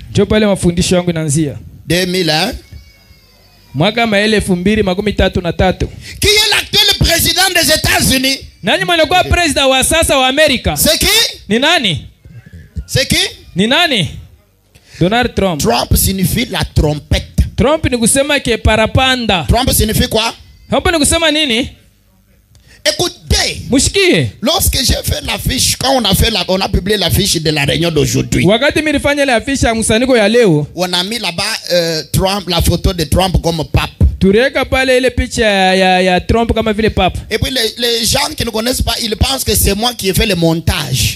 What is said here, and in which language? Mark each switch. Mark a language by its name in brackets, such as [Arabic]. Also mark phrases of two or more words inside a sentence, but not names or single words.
[French] 2000 ans. Qui est l'actuel président des États-Unis? C'est qui? C'est qui? Donald Trump. Trump signifie la trompette. [Swahili] Trump ni kusema ke parapanda. [French] Trump signifie quoi? [Swahili] Hapo ni kusema nini? [French] Écoutez, lorsque j'ai fait l'affiche, quand on a publié l'affiche de la réunion d'aujourd'hui, on a mis là-bas Trump, la photo de Trump comme pape. Et puis les gens qui ne connaissent pas, ils pensent que c'est moi qui ai fait le montage.